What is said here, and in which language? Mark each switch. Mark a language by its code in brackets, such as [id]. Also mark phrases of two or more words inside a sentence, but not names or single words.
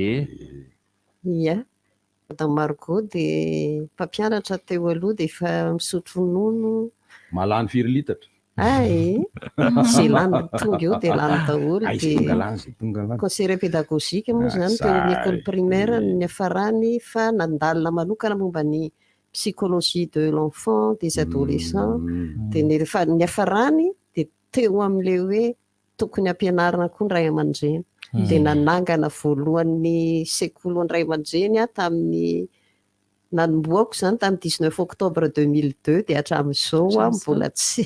[mg] ia madame Margot dia mpampianatra teo aloha dia efa misotro ronono malany 4 litatra zay lany tonga eo dia lany daholo dia [fr] conseiller pédagogique [mg] moa zany teo amin'ny [fr] école primaire [mg] ny afarany fa nandalina manokana momba ny [fr] psychologie de l'enfant des adolescents [mg] dia ny afarany dia teo amin'ilay hoe tokony ampianarana koa ny ray aman-dreny dia nanangana voalohan'ny sekoly ny ray aman-dreny tamin'ny nanomboako zany tamin'ny 19 octobre 2002 dia hatramin'izao mbola tsy